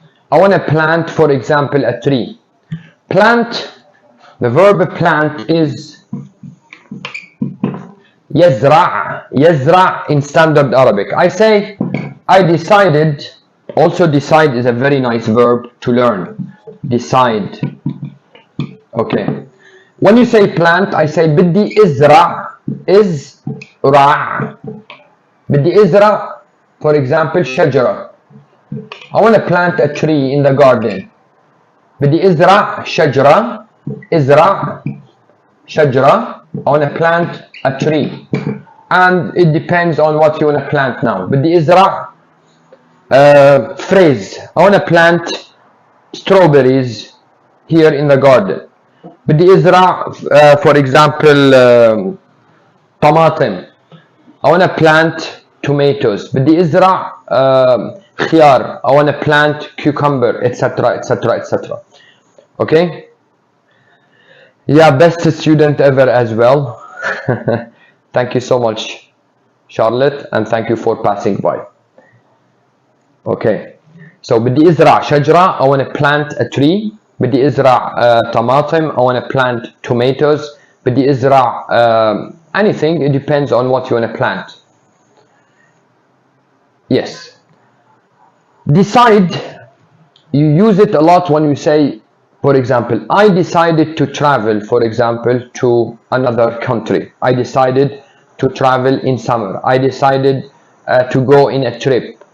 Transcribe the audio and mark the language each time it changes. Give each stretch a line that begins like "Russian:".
English: I want to plant, for example, a tree. Plant, the verb plant is يزرع. يزرع in standard Arabic. I say, I decided. Also, decide is a very nice verb to learn. Decide. Okay. When you say plant, I say
Arabic: بدي ازرع. ازرع. بدي ازرع,
English: for example,
Arabic: شجرة.
English: I want to plant a tree in the garden.
Arabic: بدي ازرع شجرة. ازرع شجرة.
English: I want to plant a tree. And it depends on what you want to plant now.
Arabic: بدي ازرع
English: phrase. I want to plant strawberries here in the garden.
Arabic: بدي ازرع
English: for example
Arabic: طماطم.
English: I want to plant tomatoes.
Arabic: بدي ازرع خيار.
English: I want to plant cucumber, etc, etc, etc. Okay? Yeah, best student ever as well. Thank you so much, Charlotte, and thank you for passing by. Okay, so
Arabic: بدي ازرع شجرة.
English: I want to plant a tree.
Arabic: بدي ازرع طماطم.
English: I want to plant tomatoes.
Arabic: بدي ازرع anything.
English: It depends on what you want to plant. Yes. Decide. You use it a lot when you say, for example, I decided to travel, for example, to another country. I decided to travel in summer. I decided to go in a trip.